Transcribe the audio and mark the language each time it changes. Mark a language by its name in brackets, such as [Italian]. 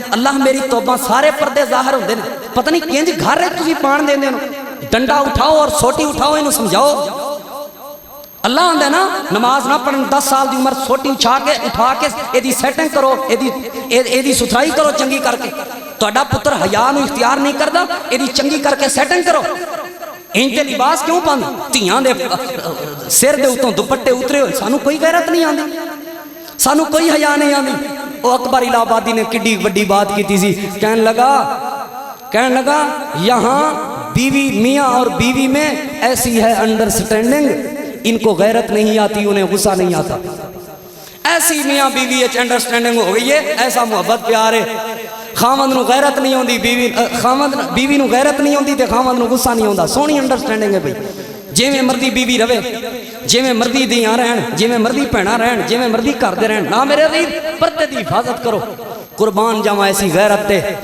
[Punjabi] اللہ میری توبہ سارے پردے ظاہر ہوندے نے. پتہ نہیں کنج گھر وچ تسی پان دیندے ہو. ڈنڈا اٹھاؤ اور سوٹی اٹھاؤ, انہوں سمجھاؤ. اللہ آندا ہے نا نماز نہ پڑھن 10 سال دی عمر سوٹی اٹھا کے ایدی سیٹنگ کرو, ایدی ستھرائی کرو چنگی کر کے. تہاڈا پتر حیا نوں اختیار نہیں کردا, ایدی چنگی کر کے سیٹنگ کرو. انج دے لباس کیوں پاندے, دھیاں دے سر دے اتوں دوپٹے اترے ہوئے. سانوں کوئی غیرت نہیں آندی, سانوں کوئی حیا نہیں آندی. او اکبر الہ آبادی نے کڈی وڈی بات کیتی سی. [Urdu] کہنے لگا یہاں بیوی میاں اور بیوی میں ایسی ہے انڈرسٹینڈنگ, ان کو غیرت نہیں آتی, انہیں غصہ نہیں آتا. ایسی میاں بیوی اچ انڈرسٹینڈنگ ہو گئی ہے, ایسا محبت پیار ہے. [Punjabi] خاوند نو غیرت نہیں ہوندی, بیوی نو غیرت نہیں ہوندی تے خاوند نو غصہ نہیں ہوندا. سونی انڈرسٹینڈنگ ہے بھئی. جویں مرضی بیوی رہے, جویں مرضی دیاں رہن, جویں مرضی بھیڑاں رہن, جویں مرضی گھر دے رہن. نہ میرے عزیز پردے دی حفاظت کرو. قربان جاواں ایسی غیرت تے.